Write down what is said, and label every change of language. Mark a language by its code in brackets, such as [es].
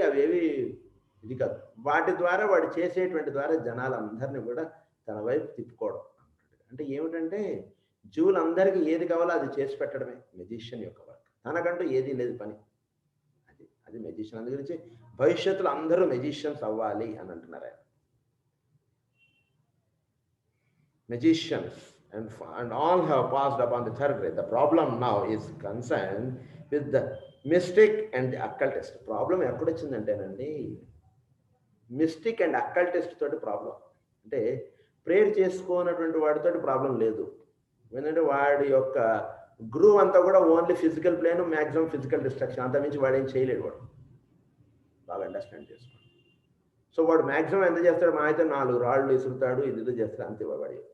[te] అవేవి ఇది కాదు. వాటి ద్వారా వాడు చేసేటువంటి ద్వారా జనాలందరినీ కూడా తన వైపు తిప్పుకోవడం. అంటే ఏమిటంటే జీవులందరికీ ఏది కావాలో అది చేసి పెట్టడమే మెజిషియన్ యొక్క వర్క్. తనకంటూ ఏదీ లేదు పని. అది మెజిషియన్. అందు గురించి భవిష్యత్తులో అందరూ మెజిషియన్స్ అవ్వాలి అని అంటున్నారు ఆయన. [en] Magicians and all have passed upon the third grade. The problem now is concerned with the mystic and the occultist. [te] Problem ఎక్కడొచ్చిందంటేనండి, mystic and అక్కల్టిస్ట్ తోటి ప్రాబ్లం. అంటే ప్రేయర్ చేసుకోనటువంటి వాడితోటి ప్రాబ్లం లేదు. ఎందుకంటే వాడి యొక్క గ్రూవ్ అంతా కూడా only physical plane, maximum physical destruction, అంత మించి వాడు ఏం చేయలేడు. వాడు బాగా అండర్స్టాండ్ చేసుకోండి. సో వాడు మ్యాక్సిమం ఎంత చేస్తాడు, మా అయితే 4 రాళ్ళు విసురుతాడు, ఇది చేస్తాడు, అంతే వాడు.